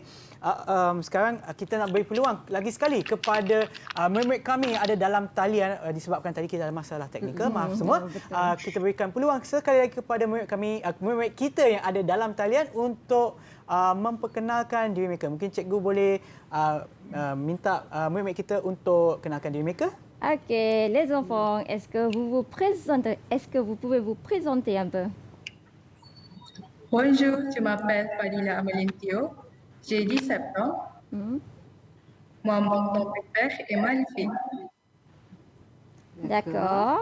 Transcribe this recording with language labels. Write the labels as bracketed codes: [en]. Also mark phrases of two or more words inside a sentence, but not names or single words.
[ms] Sekarang kita nak beri peluang lagi sekali kepada murid-murid kami yang ada dalam talian, disebabkan tadi kita ada masalah teknikal, maaf semua. Kita berikan peluang sekali lagi kepada murid kami, murid-murid kita yang ada dalam talian untuk memperkenalkan diri mereka. Mungkin cikgu boleh minta murid-murid kita untuk kenalkan diri mereka. [fr] Ok, les enfants, est-ce que vous pouvez vous présenter un peu? Bonjour, je m'appelle Fadila Amelintio. J'ai 17 ans. Moi, mon compte préféré est magnifique. D'accord.